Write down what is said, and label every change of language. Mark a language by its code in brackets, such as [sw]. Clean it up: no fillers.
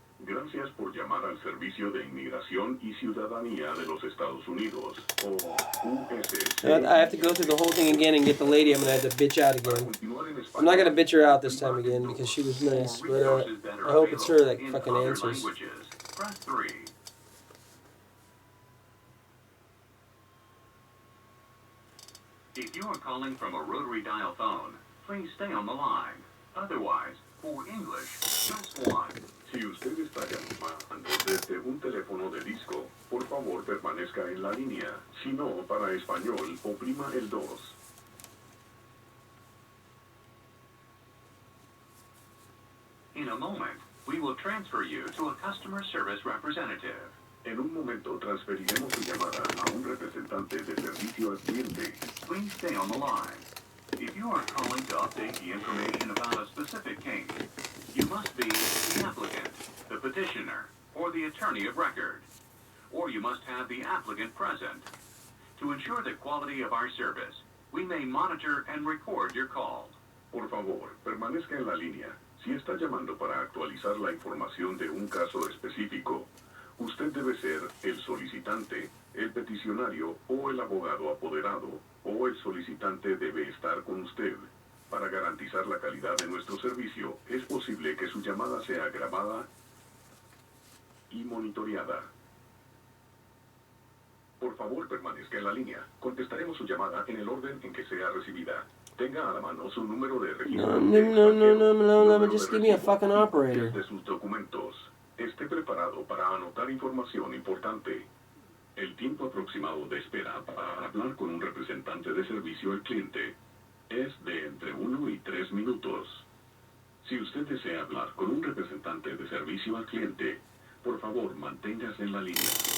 [es] Gracias por llamar al Servicio de Inmigración y Ciudadanía de los Estados Unidos, o USC. [en] I have to go through the whole thing again and get the lady. I'm gonna have to bitch out again. I'm not gonna bitch her out this time again because she was nice, but I hope it's her that fucking answers. Press 3. If you are calling from a rotary dial phone, please stay on the line. Otherwise, for English, press 1. [es] Si usted está llamando desde un teléfono de disco, por favor permanezca en la línea. Si no, para español, oprima el 2. [en] In a moment, we will transfer you to a customer service representative. [es] En un momento transferiremos su llamada a un representante de servicio al cliente. [en] Please stay on the line. If you are calling to update the information about a specific case, you must be the applicant, the petitioner, or the attorney of record. Or you must have the applicant present. To ensure the quality of our service, we may monitor and record your call. [es] Por favor, permanezca en la línea. Si está llamando para actualizar la información de un caso específico, usted debe ser el solicitante, el peticionario o el abogado apoderado, o el solicitante debe estar con usted. Para garantizar la calidad de nuestro servicio, es posible que su llamada sea grabada y monitoreada. Por favor, permanezca en la línea. Contestaremos su llamada en el orden en que sea recibida. Tenga a la mano su número de registro. [en] No, just give me a fucking operator. [es] De sus documentos. Esté preparado para anotar información importante. El tiempo aproximado de espera para hablar con un representante de servicio al cliente es de entre 1 y 3 minutos. Si usted desea hablar con un representante de servicio al cliente, por favor manténgase en la línea.